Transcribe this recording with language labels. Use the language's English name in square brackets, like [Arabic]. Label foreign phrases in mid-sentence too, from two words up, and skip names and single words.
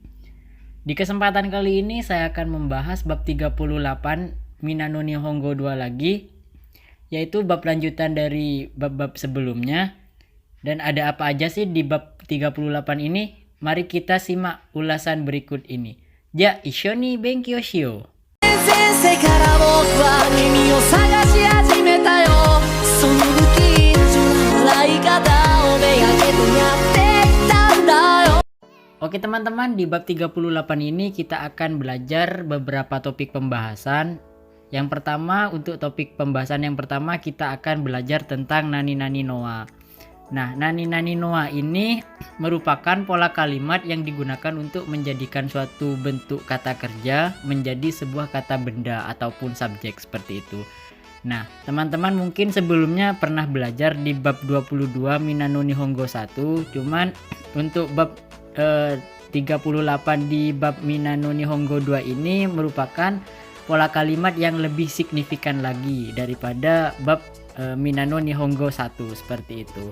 [Indonesian] Di kesempatan kali ini saya akan membahas bab 38 Minano Nihongo 2 lagi, yaitu bab lanjutan dari bab-bab sebelumnya. Dan ada apa aja sih di bab 38 ini? Mari kita simak ulasan berikut ini. [Japanese] じゃ、一緒に勉強しよう. 前世から僕は君を探し始めたよその不吉な笑い方をめがけてやってきたんだよ [Indonesian] Oke teman-teman, di bab 38 ini kita akan belajar beberapa topik pembahasan. Yang pertama, untuk topik pembahasan yang pertama kita akan belajar tentang [Japanese] なになにのは. [Indonesian] Nah, [Japanese] なになにのは [Indonesian] ini merupakan pola kalimat yang digunakan untuk menjadikan suatu bentuk kata kerja menjadi sebuah kata benda ataupun subjek seperti itu. Nah, teman-teman mungkin sebelumnya pernah belajar di bab 22 Minano Nihongo 1, cuman untuk bab 38 di bab Minano Nihongo 2 ini merupakan pola kalimat yang lebih signifikan lagi daripada bab Minano Nihongo 1 seperti itu.